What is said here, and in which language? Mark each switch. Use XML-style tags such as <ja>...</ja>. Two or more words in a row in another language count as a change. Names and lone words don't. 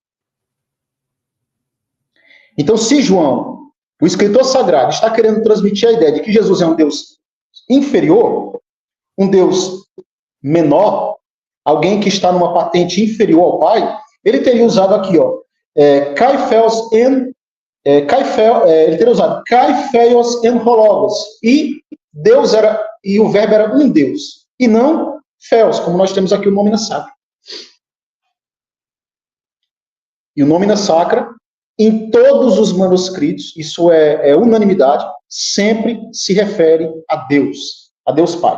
<pt>Então, se João, o escritor sagrado, está querendo transmitir a ideia de que Jesus é um Deus inferior, um Deus menor, alguém que está numa patente inferior ao Pai, ele teria usado aqui, ele teria usado</pt> <el>καὶ θεὸς ἦν ὁ λόγος,</el> <pt>e Deus era, e o verbo era um Deus, e não feos, como nós temos aqui o</pt> <la>Nomina Sacra.</la> <pt>E o</pt> <la>Nomina Sacra,</la> <pt>em todos os manuscritos, isso é unanimidade, sempre se refere a Deus Pai.</pt>